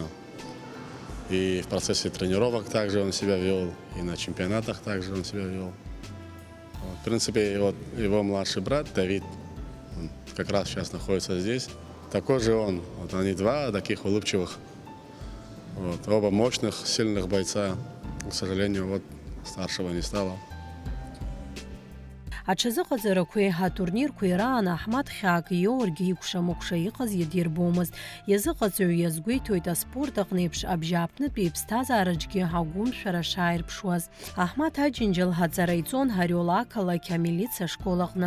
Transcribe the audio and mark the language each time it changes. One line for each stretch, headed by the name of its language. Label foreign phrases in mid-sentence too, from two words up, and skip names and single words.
Russian: И в процессе тренировок также он себя вел, и на чемпионатах также он себя вел. Вот, в принципе, вот его младший брат Давид, он как раз сейчас находится здесь. Такой же он. Вот они два таких улыбчивых. Вот, оба мощных, сильных бойца. К сожалению, вот старшего не стало.
Abkhazian: Аҽазыҟаҵарақәеи атурнирқәеи раан Аҳмаҭ хьаак иоургьы икәша-мыкәша иҟаз иадирбомызт. Иазыҟаҵаҩ иазгәеиҭоит аспорт аҟны еиԥш абжьааԥнытәи иԥсҭазаараҿгьы агәымшәара шааирԥшуаз. Аҳмаҭ Аџьынџьал аҵара иҵон Ҳариол ақалақь амилициа ашкол аҟны.